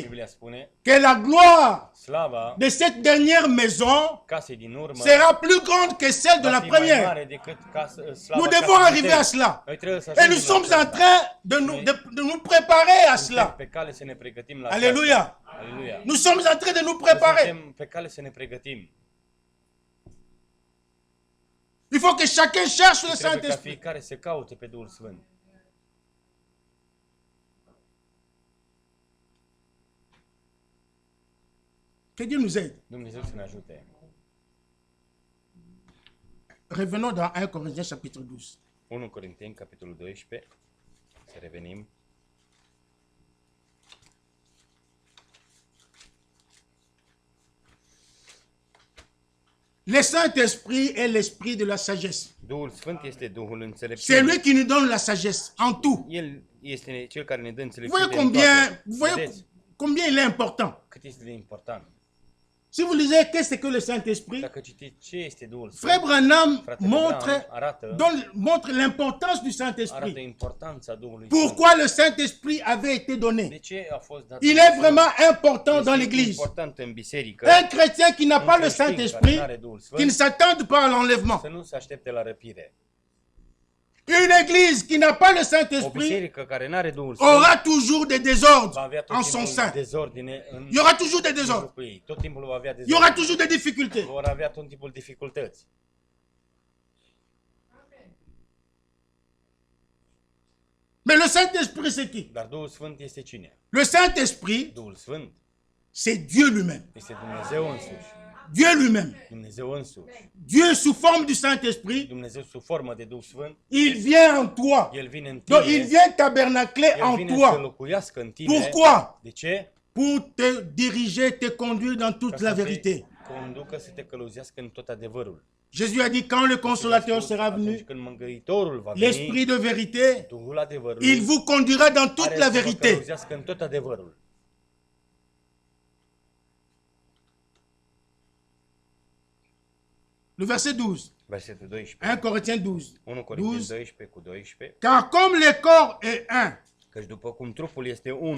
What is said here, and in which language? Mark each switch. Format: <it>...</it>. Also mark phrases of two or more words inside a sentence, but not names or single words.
<ro>Biblia spune,</ro> <fr>que la gloire</fr> <ro>slava</ro> <fr>de cette dernière maison</fr> <ro>casei din urmă</ro> <fr>sera plus grande que celle de</fr> <ro>va</ro> <fr>la</fr> <ro>fi mai</ro> <fr>première.</fr> <ro>mare decât slava</ro> <fr>Nous devons</fr> <ro>casei</ro> <fr>arriver</fr> <ro>din</ro> <fr>à</fr> <ro>tâi.</ro> <fr>cela.</fr> <ro>Noi trebuie să</ro> <fr>Et nous</fr> <ro>ajungem la</ro> <fr>sommes en</fr> <ro>acesta.</ro> <fr>train de nous préparer à</fr> <ro>Suntem</ro> <fr>cela.</fr> <ro>pe cale să ne pregătim la</ro> <fr>Alléluia.</fr> <ro>aceasta. Aleluia.</ro> <fr>Nous sommes en train de nous</fr> <ro>Noi</ro> <fr>préparer.</fr> <ro>suntem pe cale să ne pregătim.</ro> <fr>Il faut que chacun cherche le</fr> <ro>Trebuie ca</ro> <fr>Saint-Esprit.</fr> <ro>fiecare să caute pe Duhul Sfânt.</ro> <fr>Que Dieu nous aide.</fr> <ro>Dumnezeu să ne ajute.</ro> <fr>Revenons dans 1 Corinthiens chapitre 12.</fr> <ro>1 Corinteni, capitolul 12. Să revenim.</ro> <fr>Le Saint-Esprit est l'esprit de la sagesse.</fr> <ro>Duhul Sfânt este Duhul</ro> <fr>C'est</fr> <ro>înțelepciunii.</ro> <fr>lui qui nous donne la sagesse en tout.</fr> <ro>El este cel care ne dă</ro> <fr>Vous</fr> <ro>înțelepciune</ro> <fr>voyez</fr> <ro>în toate.</ro> <fr>vous voyez</fr> <ro>Vedeți</ro> <fr>combien il est important.</fr> <ro>cât este de important.</ro> <fr>Si vous lisez qu'est-ce que le Saint-Esprit,</fr> <ro>Dacă citiți ce este Duhul</ro> <fr>Frère</fr> <ro>Sfânt,</ro> <fr>Branham</fr> <ro>Fratele</ro> <fr>montre,</fr> <ro>Branham</ro> <fr>montre l'importance du</fr> <ro>arată</ro> <fr>Saint-Esprit.</fr> <ro>importanța Duhului Sfânt.</ro> <fr>Pourquoi le Saint-Esprit avait été</fr> <ro>De</ro> <fr>donné.</fr> <ro>ce a fost dat?</ro> <fr>Il est vraiment important dans</fr> <ro>Este</ro> <fr>l'Église.</fr> <ro>important în biserică.</ro> <fr>Un chrétien qui n'a</fr> <ro>Un</ro> <fr>pas le</fr> <ro>creștin care</ro> <fr>Saint-Esprit,</fr> <ro>n-are Duhul</ro> <fr>qui ne</fr> <ro>Sfânt,</ro> <fr>s'attende pas à l'enlèvement.</fr> <ro>să nu se aștepte la răpire.</ro> <fr>Une église qui n'a pas le</fr> <ro>O</ro> <fr>Saint-Esprit</fr> <ro>biserică care n-are Duhul Sfânt</ro> <fr>aura toujours des</fr> <ro>va</ro> <fr>désordres</fr> <ro>avea tot</ro> <fr>en son</fr> <ro>timpul</ro> <fr>sein.</fr> <ro>dezordine în</ro> <fr>Il y aura toujours des désordres.</fr> <ro>mijlocul ei. Tot timpul va avea</ro> <fr>Il y aura</fr> <ro>dezordine.</ro> <fr>toujours des difficultés.</fr> <ro>Vor avea tot timpul dificultăți.</ro> <fr>Mais le Saint-Esprit, c'est qui?</fr> <ro>Dar Duhul Sfânt este cine?</ro> <fr>Le Saint-Esprit,</fr> <ro>Duhul Sfânt</ro> <fr>c'est Dieu lui-même.</fr> <ro>este Dumnezeu însuși.</ro> <fr>Dieu lui-même.</fr> <ro>Dumnezeu însuși.</ro> <fr>Dieu sous forme du Saint-Esprit,</fr> <ro>Dumnezeu sub formă de Duh Sfânt.</ro> <fr>il vient en toi.</fr> <ro>El vine în</ro> <fr>Donc il</fr> <ro>tine.</ro> <fr>vient tabernacler</fr> <ro>El</ro> <fr>en</fr> <ro>vine să</ro> <fr>toi.</fr> <ro>locuiască în tine.</ro> <fr>Pourquoi?</fr> <ro>De ce?</ro> <fr>Pour te diriger, te conduire dans toute</fr> <ro>Ca</ro> <fr>la</fr> <ro>să te</ro> <fr>vérité.</fr> <ro>conducă să te călăuzească în tot adevărul.</ro> <fr>Jésus a dit quand le consolateur sera</fr> <ro>Atunci</ro> <fr>venu,</fr> <ro>când Mângâitorul va veni,</ro> <fr>l'Esprit de vérité,</fr> <ro>Duhul adevărului,</ro> <fr>il vous conduira dans toute</fr> <ro>are</ro> <fr>la</fr> <ro>să vă</ro> <fr>vérité.</fr> <ro>călăuzească în tot adevărul.</ro> <fr>Le verset 12.</fr> <ro>Versetul 12.</ro> <fr>1 Corinthiens 12.</fr> <ro>1 Corinteni 12. 12 cu 12.</ro> <fr>Car comme le corps est un</fr> <ro>Căci după cum trupul este unul</ro>